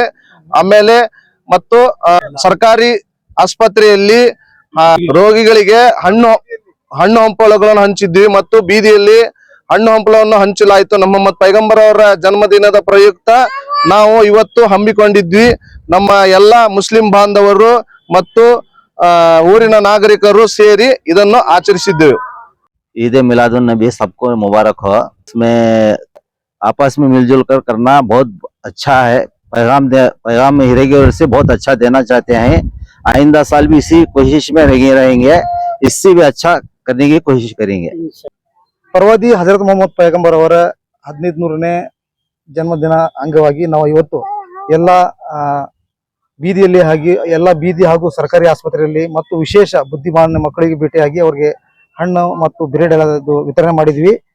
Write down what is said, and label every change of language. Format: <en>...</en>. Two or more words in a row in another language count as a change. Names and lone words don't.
<kn>ಆಮೇಲೆ ಮತ್ತು ಸರ್ಕಾರಿ ಆಸ್ಪತ್ರೆಯಲ್ಲಿ ರೋಗಿಗಳಿಗೆ ಹಣ್ಣು ಹಂಪಲಗಳನ್ನು ಹಂಚಿದ್ವಿ ಮತ್ತು ಬೀದಿಯಲ್ಲಿ ಹಣ್ಣು ಹಂಪಲವನ್ನು ಹಂಚಲಾಯಿತು. ನಮ್ಮ ಮೊಹಮ್ಮದ್ ಪೈಗಂಬರ್ ಅವರ ಜನ್ಮದಿನದ ಪ್ರಯುಕ್ತ ನಾವು ಇವತ್ತು ಹಮ್ಮಿಕೊಂಡಿದ್ವಿ. ನಮ್ಮ ಎಲ್ಲ ಮುಸ್ಲಿಂ ಬಾಂಧವರು ಮತ್ತು ಊರಿನ ನಾಗರಿಕರು ಸೇರಿ ಇದನ್ನು ಆಚರಿಸಿದ್ದೇವೆ.</kn> <hi>ईद मिलादुन नबी सबको मुबारक हो। इसमें आपस में मिलजुल कर करना बहुत अच्छा है। पैगाम हिरेकेरೂರು से बहुत अच्छा देना चाहते हैं। आइंदा साल भी इसी कोशिश में रहेंगे, इससे भी अच्छा करने की कोशिश करेंगे।</hi> <kn>ಪ್ರವಾದಿ ಹಜರತ್ ಮೊಹಮ್ಮದ್ ಪೈಗಂಬರ್ ಅವರ 1500ನೇ ಜನ್ಮದಿನ ಅಂಗವಾಗಿ ನಾವು ಇವತ್ತು ಎಲ್ಲ ಬೀದಿಯಲ್ಲಿ ಎಲ್ಲ ಬೀದಿ ಹಾಗೂ ಸರ್ಕಾರಿ ಆಸ್ಪತ್ರೆಯಲ್ಲಿ ಮತ್ತು ವಿಶೇಷ ಬುದ್ಧಿಮಾಂದ್ಯ ಮಕ್ಕಳಿಗೆ ಭೇಟಿಯಾಗಿ ಅವರಿಗೆ ಹಣ್ಣು ಮತ್ತು ಬ್ರೆಡ್ ಎಲ್ಲ ವಿತರಣೆ ಮಾಡಿದ್ವಿ.</kn>